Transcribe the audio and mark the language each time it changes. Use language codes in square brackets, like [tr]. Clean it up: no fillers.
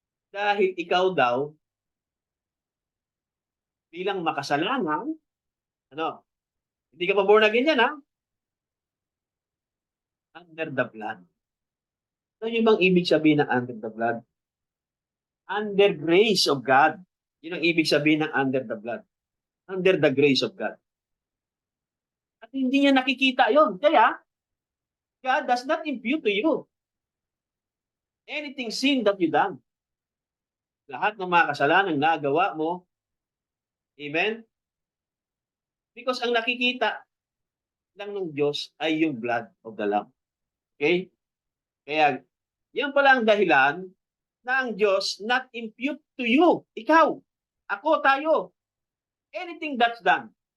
[tl] Dahil ikaw daw, bilang makasalanan, ano, hindi ka pa born again yan, ha? [en] Under the blood. [tl] Ano yung bang ibig sabihin ng under the blood? [en] Under grace of God. [tl] Yun ang ibig sabihin ng under the blood. [en] Under the grace of God. [tl] At hindi niya nakikita yon. [en] Kaya, God does not impute to you anything sin that you done. [tl] Lahat ng mga kasalanan na nagawa mo, amen? Because ang nakikita lang ng Diyos ay yung [en] blood of the Lamb. [tl] Okay? Kaya, yan pala ang dahilan na ang Diyos [en] not impute to you, [tl] ikaw, ako, tayo, anything that's done.